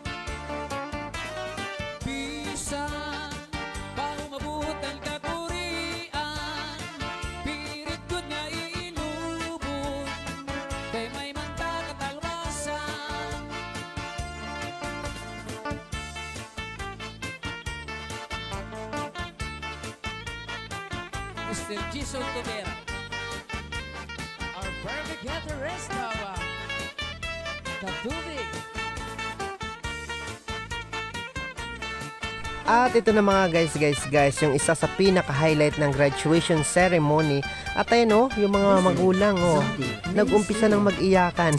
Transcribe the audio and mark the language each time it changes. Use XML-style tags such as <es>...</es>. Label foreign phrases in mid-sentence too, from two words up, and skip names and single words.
<war>Bisan bago mabutan ka kurian, pirit gud nga iilubon, kay may manta katalwasan.</war> <en>Mr. Jason Tobera, our perfect guitarist now, Katubig.</en> <tl>At ito na mga guys, yung isa sa pinaka-highlight ng</tl> <en>graduation ceremony.</en> <tl>At ayun yung mga magulang nag-umpisa ng mag-iyakan.</tl>